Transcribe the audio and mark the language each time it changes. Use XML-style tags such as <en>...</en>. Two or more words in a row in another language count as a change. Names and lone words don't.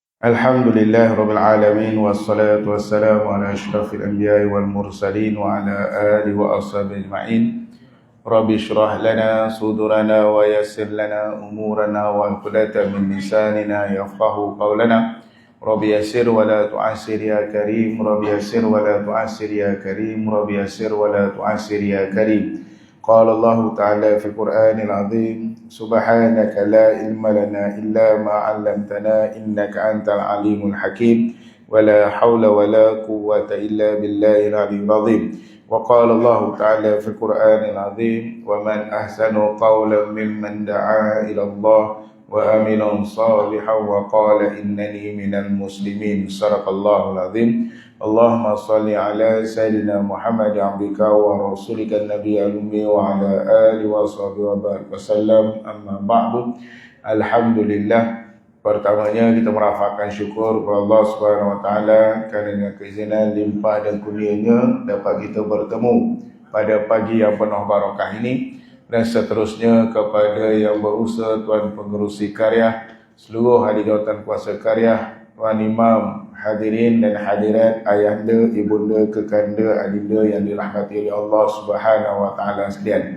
<ar>الحمد لله رب العالمين والصلاة والسلام على أشرف الأنبياء والمرسلين وعلى آله وأصحابه أجمعين. رب اشرح لنا صدورنا ويسر لنا أمورنا وعقدة من لساننا يفقهوا قولنا. رب يسر ولا تعسر يا كريم رب يسر ولا تعسر يا كريم. رب يسر ولا تعسر يا كريم. قال الله تعالى في القرآن العظيم سبحانك لا علم لنا إلا ما علمتنا إنك أنت العليم الحكيم ولا حول ولا قوة إلا بالله العلي العظيم. وقال الله تعالى في القرآن العظيم ومن أحسن قولا ممن دعا إلى الله وعمل صالحا وقال إنني من المسلمين. صدق الله العظيم. اللهم صل على سيدنا محمد عبدك ورسولك النبي الأمي وعلى آله وصحبه وبارك وسلم. أما بعد.</ar> <ms>Alhamdulillah, pertamanya kita merafakkan syukur kepada Allah</ms> <ar>سبحانه وتعالى</ar> <ms>kerana keizinan limpah dan kurnianya dapat kita bertemu pada pagi yang penuh barakah ini, dan seterusnya kepada yang berusaha, Tuan Pengerusi Karya, seluruh ahli jawatan kuasa karya, Tuan Imam, hadirin dan hadirat, ayahanda, ibunda, kekanda, adinda yang dirahmati oleh Allah</ms> <ar>سبحانه وتعالى</ar> <ms>sekalian.</ms>